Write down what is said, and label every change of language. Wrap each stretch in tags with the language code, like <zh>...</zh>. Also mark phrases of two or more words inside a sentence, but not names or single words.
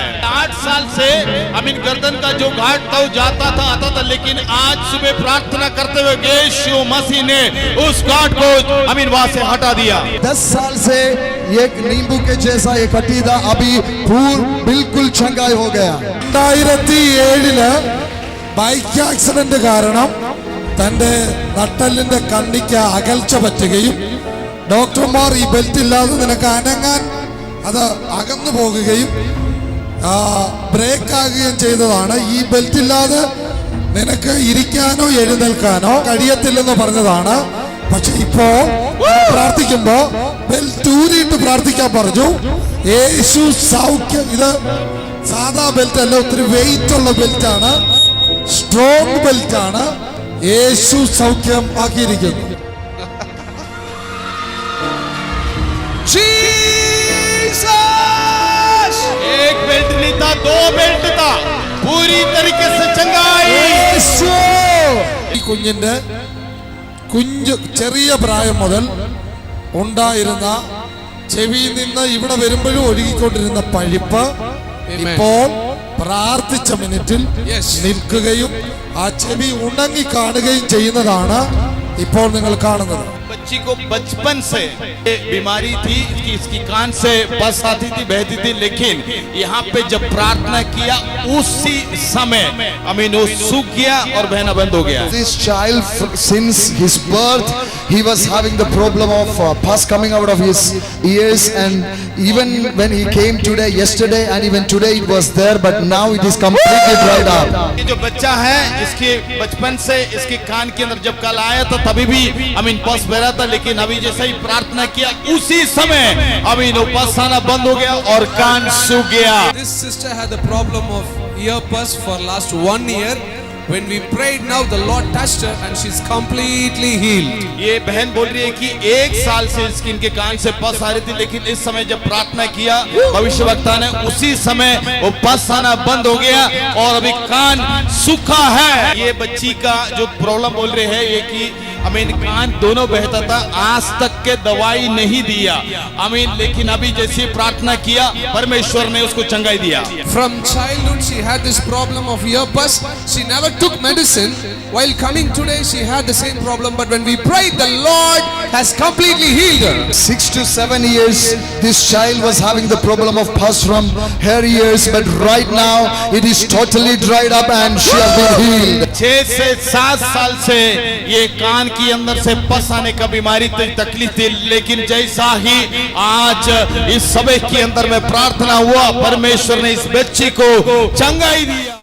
<hi>8 साल से गर्दन का जो गांठ था वो जाता था आता था, लेकिन आज सुबह प्रार्थना करते हुए यीशु मसीह ने उस गांठ को वहां से हटा दिया। 10 साल से एक नींबू के जैसा एक कटी था, अभी बिल्कुल चंगाई हो गया।</hi> <ml>2007</ml> <en>bike accident</en> <ml>കാരണം തന്റെ നട്ടെല്ലിന്റെ കണ്ണിക്ക് അകൽച്ച പറ്റുകയും ഡോക്ടർമാർ ഈ ബെൽറ്റ് ഇല്ലാതെ നിനക്ക് അനങ്ങാൻ അത് അകന്നു പോകുകയും ബ്രേക്ക് ആകുകയും ചെയ്തതാണ്. ഈ ബെൽറ്റ് ഇല്ലാതെ നിനക്ക് ഇരിക്കാനോ എഴുന്നേൽക്കാനോ കഴിയത്തില്ലെന്ന് പറഞ്ഞതാണ്. പക്ഷെ ഇപ്പോ പ്രാർത്ഥിക്കുമ്പോ ബെൽറ്റ് ഊരിയിട്ട് പ്രാർത്ഥിക്കാൻ പറഞ്ഞു. യേശു സൗഖ്യം. ഇത് സാധാ ബെൽറ്റ് അല്ല, ഒത്തിരി വെയിറ്റ് ഉള്ള ബെൽറ്റ് ആണ്,</ml> <en>strong belt</en> <ml>ആണ്. യേശു സൗഖ്യം ആക്കിയിരിക്കുന്നു.</ml> <hi>एक बेल्ट नहीं था, 2 बेल्ट था, पूरी तरीके से चंगाई।</hi> <ml>ഈ കുഞ്ഞിന്റെ ചെറിയ പ്രായം മുതൽ ഉണ്ടായിരുന്ന ചെവിയിൽ നിന്ന് ഇവിടെ വരുമ്പോഴും ഒഴുകിക്കൊണ്ടിരുന്ന പഴുപ്പ് ഇപ്പോൾ പ്രാർത്ഥിച്ച മിനിറ്റിൽ നിൽക്കുകയും ആ ചെവി ഉണങ്ങി കാണുകയും ചെയ്യുന്നതാണ് ഇപ്പോൾ നിങ്ങൾ കാണുന്നത്.</ml> <hi>बच्ची को बचपन से बीमारी थी कि इसकी कान से बस आती थी, बहती थी, लेकिन यहाँ पे जब प्रार्थना किया उसी समय वो सूख गया और बहना बंद हो गया।</hi> <en>This child since his birth he was having the problem of pus coming out of his ears, and even when he came today, yesterday and even today it was there, but now it is completely dried up.</en> <hi>ये जो बच्चा है इसके बचपन से इसके कान के अंदर जब कल आया था तभी भी पस बह था, लेकिन अभी जैसे ही प्रार्थना किया उसी समय पस आना बंद हो गया और कान सूख गया।</hi> <en>This sister had the problem of ear pus for last 1 year. When we prayed, now the Lord touched her and she's completely healed.</en> <hi>ये बहन बोल रही है कि 1 साल से इसकी इनके कान से पस आ रही थी, लेकिन इस समय जब प्रार्थना किया भविष्यवक्ता ने उसी समय वो पस आना बंद हो गया और अभी कान सूखा है। ये बच्ची का जो प्रॉब्लम बोल रहे हैं ये कि कान दोनों बहता था, आज तक के दवाई नहीं दिया लेकिन अभी जैसे प्रार्थना किया परमेश्वर ने उसको चंगाई दिया।</hi> <en>From childhood she had this problem of ear pus. She never took medicine. While coming today she had the same problem, but when we prayed the Lord has completely healed her. 6 to 7 years this child was having the problem of pus from her ears, but right now it is totally dried up and she has been healed.</en> <hi>6 से 7 साल से ये कान की अंदर से पस आने का बीमारी तकलीफ थी, लेकिन जैसा ही आज इस समय के अंदर में प्रार्थना हुआ परमेश्वर ने इस बच्ची को चंगाई दिया।</hi>